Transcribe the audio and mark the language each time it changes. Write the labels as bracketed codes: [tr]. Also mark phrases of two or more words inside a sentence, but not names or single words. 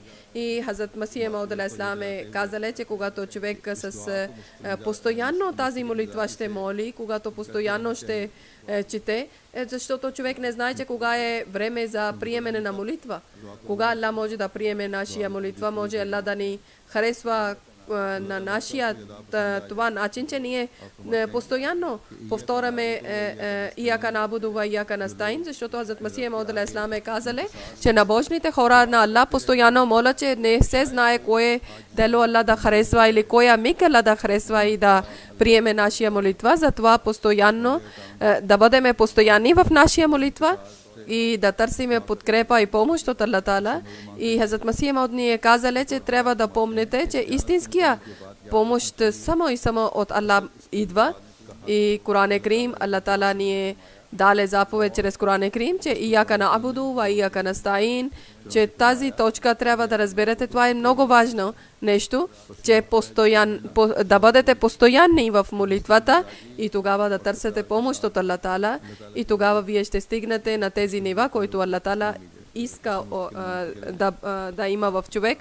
[bg] И Хазрат Масих Мауд [ar] عليه السلام [bg] е казал, че когато човек с постоянно тази молитва ще моли, когато постоянно ще чете, защото човек не знае, че кога е време за приемане на молитва. Кога Аллах може да приеме нашия молитва, може Аллах да ни харесва на нашия това начин, че ние постоянно повторяме [ar] إياك نعبد وإياك نستعين, [bg] защото Хазрат Масих Мауд [ar] عليه السلام [bg] е казали, че набожните хора на Аллах постоянно молят, че не се знае кое дело Аллах да харесва или коя миг Аллах да харесва и да приеме нашия молитва. Затова постоянно да бъдем постоянни в нашия молитва и да търсиме подкрепа и помощ от Аллах Таала. И Хазрат Масих Мауд ни е казали, че трябва да помните, че истинския помощ само и само от Аллах идва. И Коран Карим, Аллах Таала ни е даде заповед чрез Коран Карим, че [ar] إياك نعبد وإياك نستعين, [bg] че тази точка трябва да разберете. Това е много важно нещо, че да бъдете постоянни в молитвата и тогава да търсите помощ от Аллах Таала и тогава вие ще стигнете на тези нива, които Аллах Таала иска да има в човек.